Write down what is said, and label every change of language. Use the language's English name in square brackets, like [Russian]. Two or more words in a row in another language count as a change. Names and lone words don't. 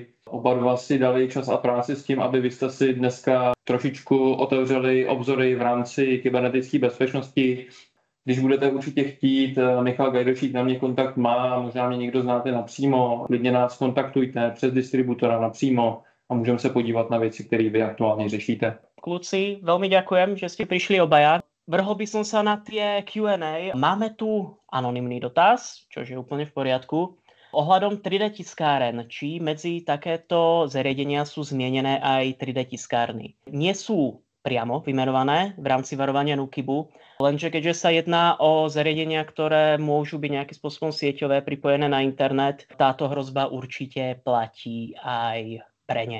[Czech] Oba dva si dali čas a práci s tím, aby vy jste si dneska trošičku otevřeli obzory v rámci kybernetické bezpečnosti. Když budete určitě chtít, Michal Gajdošík na mě kontakt má, možná mě někdo znáte napřímo, klidně nás kontaktujte přes distributora napřímo a můžeme se podívat na věci, které vy aktuálně řešíte. Kluci, [Slovak] veľmi ďakujem, že ste prišli obaja. Vrhol by som sa na tie Q&A. Máme tu anonymný dotaz, čo je úplne v poriadku. Ohľadom 3D tiskáren, či medzi takéto zariadenia sú zmienené aj 3D tiskárny. Nie sú priamo vymenované v rámci varovania NÚKIBu, lenže keďže sa jedná o zariadenia, ktoré môžu byť nejakým spôsobom sieťové, pripojené na internet, táto hrozba určite platí aj pre ne.